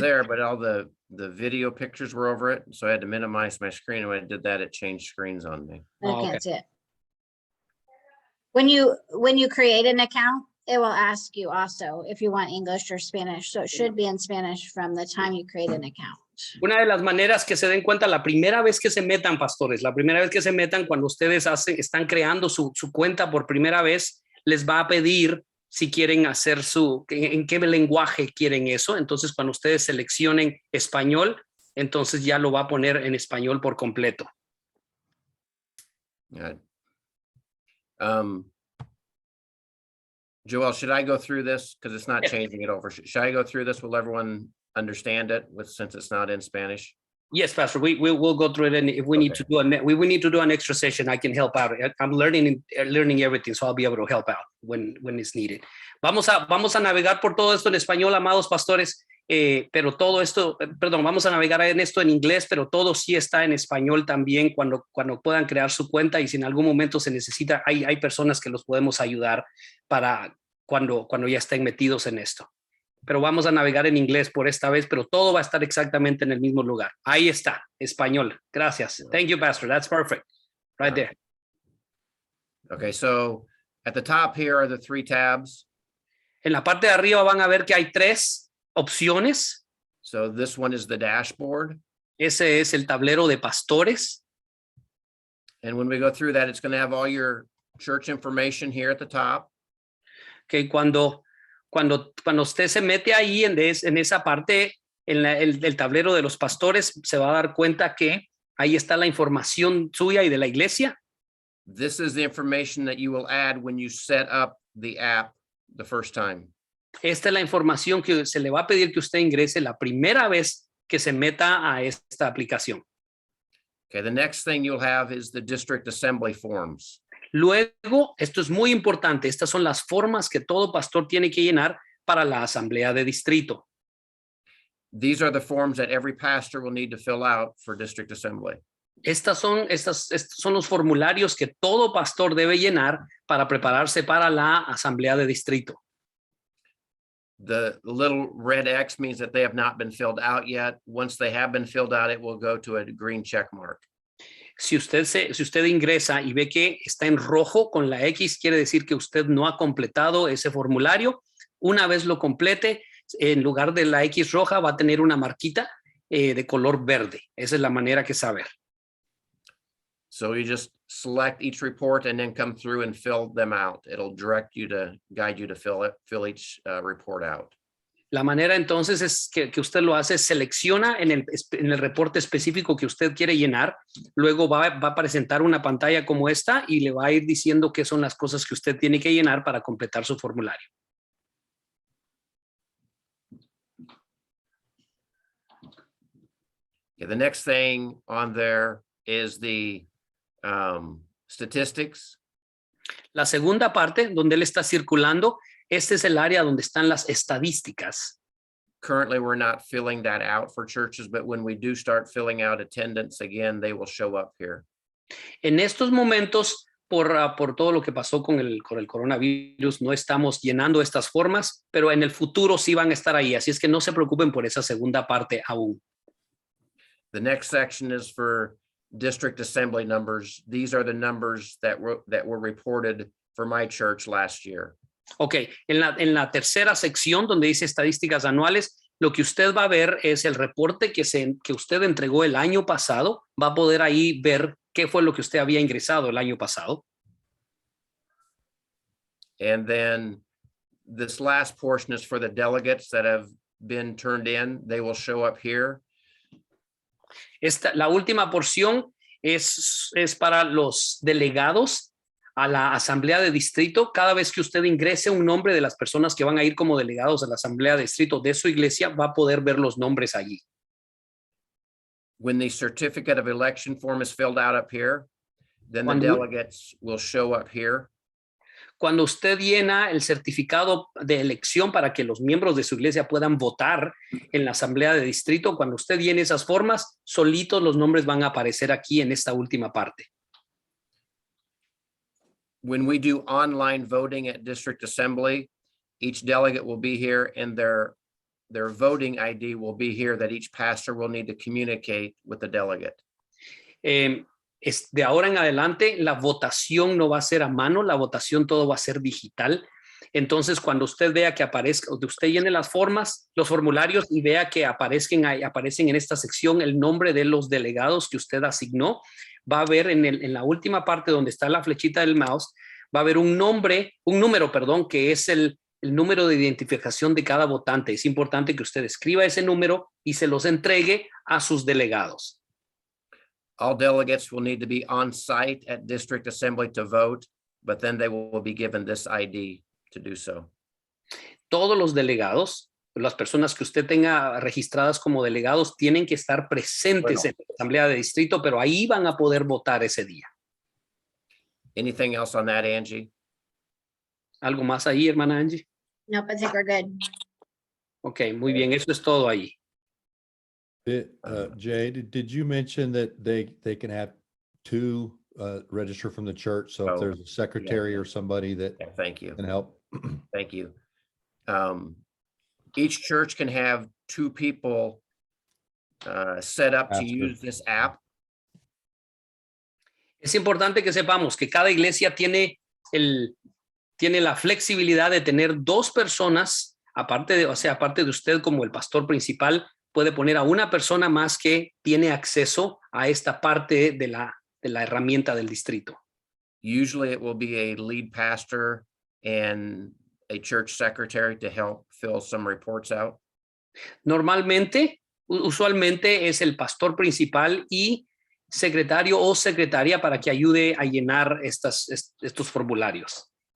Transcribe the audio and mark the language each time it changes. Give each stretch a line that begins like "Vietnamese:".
English: there, but all the video pictures were over it. So I had to minimize my screen. And when I did that, it changed screens on me. I Oh, okay. can't see it. When you create an account, it will ask you also if you want English or Spanish. So it should be in Spanish from the time you create an account.
Spanish: Una de las maneras que se den cuenta la primera vez que se metan, pastores, la primera vez que se metan cuando ustedes están creando su cuenta por primera vez, les va a pedir si quieren hacer en qué lenguaje quieren eso. Entonces, cuando ustedes seleccionen español, entonces ya lo va a poner en español por completo.
English: Yeah. Joel, should I go through this? Because it's not Yeah. changing it over. Should I go through this? Will everyone understand it since it's not in Spanish? Yes, Pastor, we'll go through it, and if we need to do we need to do an extra session, I can help out. I'm learning everything, so I'll be able to help out when it's needed.
Spanish: Vamos a navegar por todo esto en español, amados pastores, pero todo esto, vamos a navegar en esto en inglés, pero todo sí está en español también cuando puedan crear su cuenta, y si en algún momento se necesita, hay personas que los podemos ayudar para cuando ya estén metidos en esto. Pero vamos a navegar en inglés por esta vez, pero todo va a estar exactamente en el mismo lugar. Ahí está, español. Gracias.
English: Thank you, Pastor. That's perfect. Right there. Okay, so at the top here are the 3 tabs.
Spanish: En la parte de arriba van a ver que hay 3 opciones.
English: So this one is the dashboard.
Spanish: Ese es el tablero de pastores.
English: And when we go through that, it's going to have all your church information here at the top.
Spanish: Que cuando usted se mete ahí en esa parte, en el tablero de los pastores, se va a dar cuenta que ahí está la información suya y de la iglesia.
English: This is the information that you will add when you set up the app the first time.
Spanish: Esta es la información que se le va a pedir que usted ingrese la primera vez que se meta a esta aplicación.
English: Okay, the next thing you'll have is the district assembly forms.
Spanish: Luego, esto es muy importante, estas son las formas que todo pastor tiene que llenar para la asamblea de distrito.
English: These are the forms that every pastor will need to fill out for district assembly.
Spanish: Estos son los formularios que todo pastor debe llenar para prepararse para la asamblea de distrito.
English: The little red X means that they have not been filled out yet. Once they have been filled out, it will go to a green check mark.
Spanish: Si usted ingresa y ve que está en rojo con la X, quiere decir que usted no ha completado ese formulario. Una vez lo complete, en lugar de la X roja va a tener una marquita de color verde. Esa es la manera que saber.
English: So you just select each report and then come through and fill them out. It'll direct you to guide you to fill each report out.
Spanish: La manera entonces es que usted lo hace, selecciona en el reporte específico que usted quiere llenar, luego va a presentar una pantalla como esta y le va a ir diciendo qué son las cosas que usted tiene que llenar para completar su formulario.
English: Okay, the next thing on there is the statistics.
Spanish: La segunda parte, donde él está circulando, este es el área donde están las estadísticas.
English: Currently, we're not filling that out for churches, but when we do start filling out attendance again, they will show up here.
Spanish: En estos momentos, por todo lo que pasó con el coronavirus, no estamos llenando estas formas, pero en el futuro sí van a estar ahí, así es que no se preocupen por esa segunda parte aún.
English: The next section is for district assembly numbers. These are the numbers that were reported for my church last year.
Spanish: Ok, en la tercera sección donde dice estadísticas anuales, lo que usted va a ver es el reporte que usted entregó el año pasado. Va a poder ahí ver qué fue lo que usted había ingresado el año pasado.
English: And then this last portion is for the delegates that have been turned in, they will show up here.
Spanish: La última porción es para los delegados a la asamblea de distrito. Cada vez que usted ingrese un nombre de las personas que van a ir como delegados a la asamblea de distrito de su iglesia, va a poder ver los nombres allí.
English: When the certificate of election form is filled out up here, then the
Spanish: Cuando-
English: delegates will show up here.
Spanish: Cuando usted llena el certificado de elección para que los miembros de su iglesia puedan votar en la asamblea de distrito, cuando usted llene esas formas, solitos los nombres van a aparecer aquí en esta última parte.
English: When we do online voting at district assembly, each delegate will be here and their voting ID will be here that each pastor will need to communicate with the delegate.
Spanish: De ahora en adelante, la votación no va a ser a mano, la votación todo va a ser digital. Entonces, cuando usted vea que aparezca, usted llene las formas, los formularios y vea que aparecen en esta sección el nombre de los delegados que usted asignó, va a ver en la última parte donde está la flechita del mouse, va a haber un número, que es el número de identificación de cada votante. Es importante que usted escriba ese número y se los entregue a sus delegados.
English: All delegates will need to be on site at district assembly to vote, but then they will be given this ID to do so.
Spanish: Todos los delegados, las personas que usted tenga registradas como delegados, tienen que estar presentes en la asamblea de distrito, pero ahí van a poder votar ese día.
English: Anything else on that, Angie?
Spanish: ¿Algo más ahí, hermana Angie?
English: Nope, I think we're good.
Spanish: Ok, muy bien, eso es todo ahí.
English: Jay, did you mention that they can have two register from the church? So if Oh, there's a secretary or somebody that Yeah, thank you. can help. Thank you. Each church can have two people set up to Pastor. use this app.
Spanish: Es importante que sepamos que cada iglesia tiene la flexibilidad de tener dos personas, aparte de usted como el pastor principal, puede poner a una persona más que tiene acceso a esta parte de la herramienta del distrito.
English: Usually it will be a lead pastor and a church secretary to help fill some reports out.
Spanish: Usualmente es el pastor principal y secretario o secretaria para que ayude a llenar estos formularios.